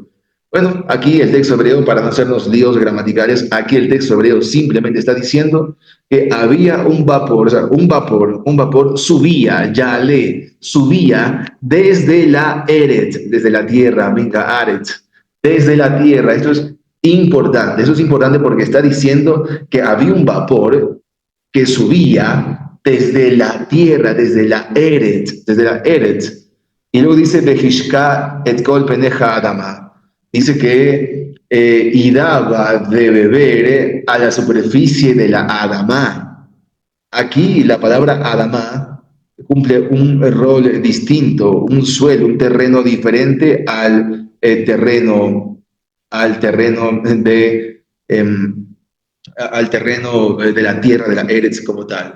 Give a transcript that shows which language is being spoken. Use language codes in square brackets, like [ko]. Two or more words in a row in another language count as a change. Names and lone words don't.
[es] Bueno, aquí el texto hebreo, para no hacernos líos gramaticales, aquí el texto hebreo simplemente está diciendo que había un vapor, o sea, un vapor subía, yale, subía desde la Eret, desde la tierra, [he] מן הארץ, [es] desde la tierra. Eso es importante porque está diciendo que había un vapor que subía desde la tierra, desde la Eret. Y luego dice, [he] והשקה את כל פני האדמה. [es] Dice que y daba de beber a la superficie de la Adama. Aquí la palabra Adama cumple un rol distinto, un suelo, un terreno diferente al terreno al terreno de la tierra de la Eretz como tal.